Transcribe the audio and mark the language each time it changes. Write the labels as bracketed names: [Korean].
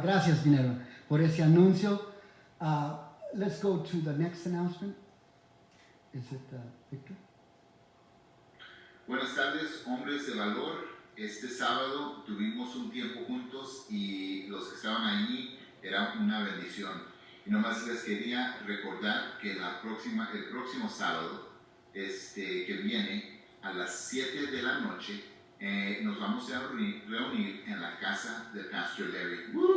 [Spanish] Gracias, Minerva, por ese anuncio. [English] Let's go to the next announcement. Is it Victor? [Spanish] Buenas tardes, hombres de valor. Este sábado tuvimos un tiempo juntos y los que estaban allí era una bendición. Y nomás les quería recordar que el próximo sábado que viene a las 7 de la noche nos vamos a reunir en la casa de Pastor Larry.